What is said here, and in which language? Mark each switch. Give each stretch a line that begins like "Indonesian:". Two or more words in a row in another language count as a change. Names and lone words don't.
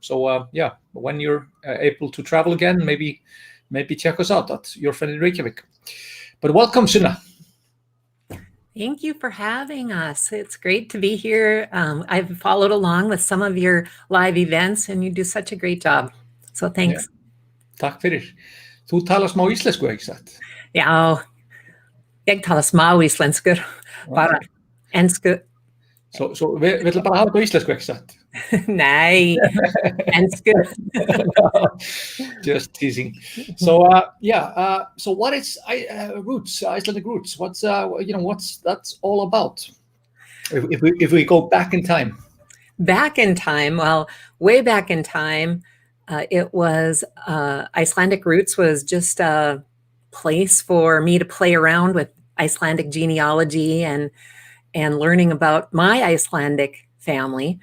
English: So yeah, when you're able to travel again, maybe check us out at Your Friend in Reykjavik. But welcome, Sunna. Thank you for having us. It's great to be here. I've followed along with some of your live events and you do such a great job. So thanks. Yeah.
Icelandic: Takk fyrir. Þú talar smá íslensku, ekki satt? Já, ég tala smá íslensku, bara ensku. Så vi ætla bara að hafa þetta á íslensku, ekki satt? Nei, ensku.
English: Just teasing. So yeah, so what is roots, Icelandic roots? What's that's all about? If we go back in time. Back in time, well, way back in time, it was Icelandic Roots was just a place for me to play around with Icelandic genealogy and learning about my Icelandic family.